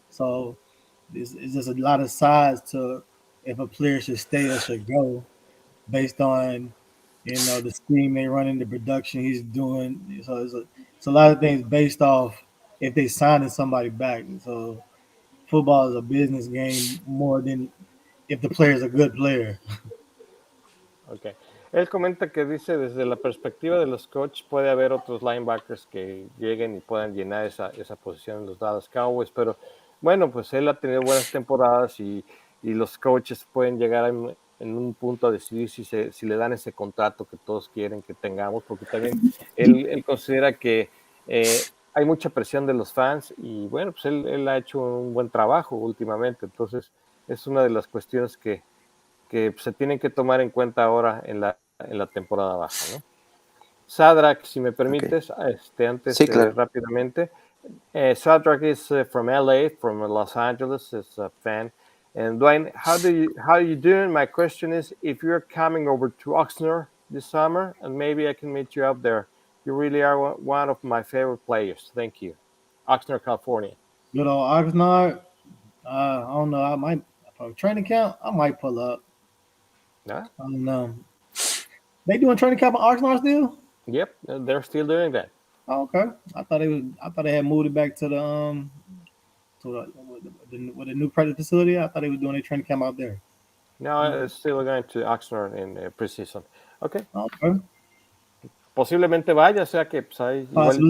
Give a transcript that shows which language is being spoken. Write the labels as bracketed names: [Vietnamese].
[English] So it's just a lot of sides to if a player should stay or should go based on the scheme they run in, the production he's doing. So it's a lot of things based off if they signing somebody back. So football is a business game more than if the player is a good player. Okay. [Spanish] Él comenta que dice desde la perspectiva de los coaches puede haber otros linebackers que lleguen y puedan llenar esa posición en los Dallas Cowboys, pero bueno, pues él ha tenido buenas temporadas y los coaches pueden llegar en un punto a decidir si le dan ese contrato que todos quieren que tengamos, porque también él considera que hay mucha presión de los fans y bueno, pues él ha hecho un buen trabajo últimamente, entonces es una de las cuestiones que se tienen que tomar en cuenta ahora en la temporada baja, ¿no? Sadrak, si me permites, Sí, claro. rápidamente, [English] Shadrach is from LA, from Los Angeles, is a fan. And Dwayne, how are you doing? My question is, if you're coming over to Oxnard this summer, and maybe I can meet you up there. You really are one of my favorite players. Thank you, Oxnard, California. Good old Oxnard. I don't know. I might for a training camp. I might pull up. Yeah. I don't know. They doing training camp in Oxnard still? Yep, they're still doing that. Oh, okay. I thought they had moved it back to the with the new practice facility. I thought they was doing a training camp out there. No, it's still going to Oxnard in preseason. Okay. Okay. [Spanish] Posiblemente vaya, o sea que pues, ahí igual te lo